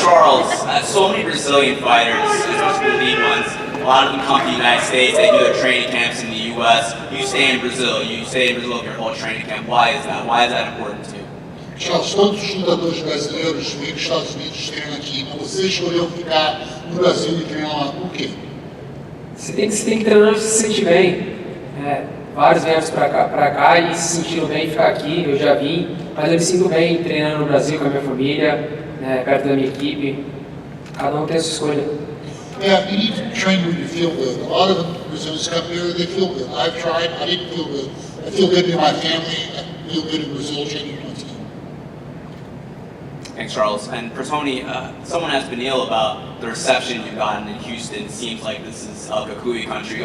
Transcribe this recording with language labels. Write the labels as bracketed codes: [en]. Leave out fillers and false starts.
[en] Charles, so many Brazilian fighters, especially the lead ones, a lot of them come to the United States, they do their training camps in the U.S. You stay in Brazil your whole training camp. Why is that? Why is that important to you? [pt] Charles, todos os lutadores brasileiros vêm dos Estados Unidos treinam aqui, mas você escolheu ficar no Brasil e treinar lá por quê? Você tem que treinar onde se sentir bem. Vários vieram pra cá e se sentiram bem ficar aqui. Eu já vim, mas eu me sinto bem treinando no Brasil com a minha família, perto da minha equipe. Cada tem a sua escolha. [en] Yeah, you need to train when you feel good. A lot of Brazilians come here, they feel good. I've tried, I didn't feel good. I feel good in my family, I feel good in Brazil training my team. Thanks, Charles. And for Tony, someone asked Beneil about the reception you've gotten in Houston. It seems like this is El Kikuyu country.